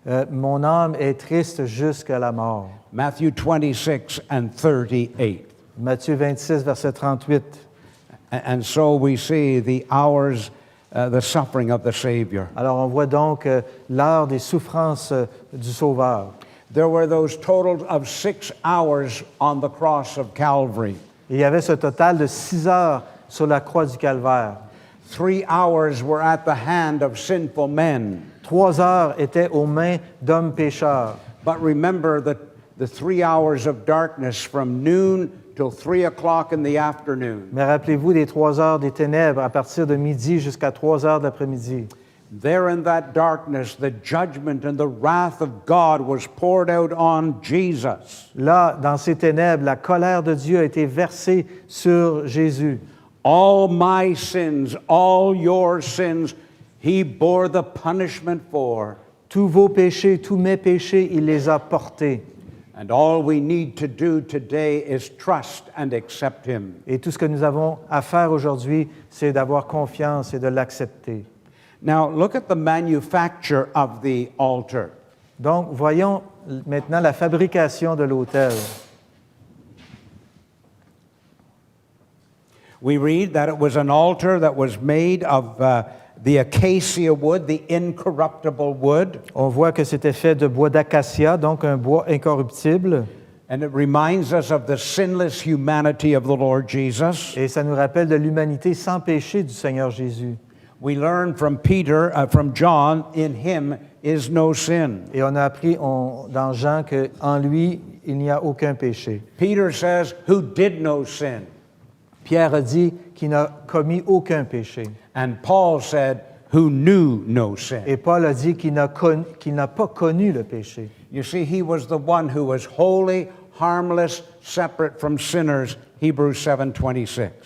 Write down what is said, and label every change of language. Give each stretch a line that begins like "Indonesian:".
French: Mon âme est triste jusqu'à la mort.
English: Matthew 26 and 38.
French: Matthieu 26, verset 38.
English: And so we see the hours, the suffering of the Savior.
French: Alors on voit donc l'heure des souffrances du Sauveur.
English: There were those totals of 6 hours on the cross of Calvary.
French: Il y avait ce total de 6 heures sur la croix du Calvaire.
English: 3 hours were at the hand of sinful men.
French: 3 heures étaient aux mains d'hommes pécheurs.
English: But remember the 3 hours of darkness from noon till 3 o'clock in the afternoon.
French: Mais rappelez-vous des 3 heures des ténèbres à partir de midi jusqu'à 3 heures de l'après-midi.
English: There in that darkness, the judgment and the wrath of God was poured out on Jesus.
French: Là, dans ces ténèbres, la colère de Dieu a été versée sur Jésus.
English: All my sins, all your sins, he bore the punishment for.
French: Tous vos péchés, tous mes péchés, il les a portés.
English: And all we need to do today is trust and accept him.
French: Et tout ce que nous avons à faire aujourd'hui, c'est d'avoir confiance et de l'accepter.
English: Now, look at the manufacture of the altar.
French: Donc, voyons maintenant la fabrication de l'autel.
English: We read that it was an altar that was made of the acacia wood, the incorruptible wood.
French: On voit que c'était fait de bois d'acacia, donc un bois incorruptible.
English: And it reminds us of the sinless humanity of the Lord Jesus.
French: Et ça nous rappelle de l'humanité sans péché du Seigneur Jésus.
English: We learn from from John, in him is no sin.
French: Et on a appris dans Jean qu'en lui, il n'y a aucun péché.
English: Peter says, who did no sin?
French: Pierre a dit qu'il n'a commis aucun péché.
English: And Paul said, who knew no sin.
French: Et Paul a dit qu'il n'a pas connu le péché.
English: You see, he was the one who was holy, harmless, separate from sinners, Hebrews 7:26.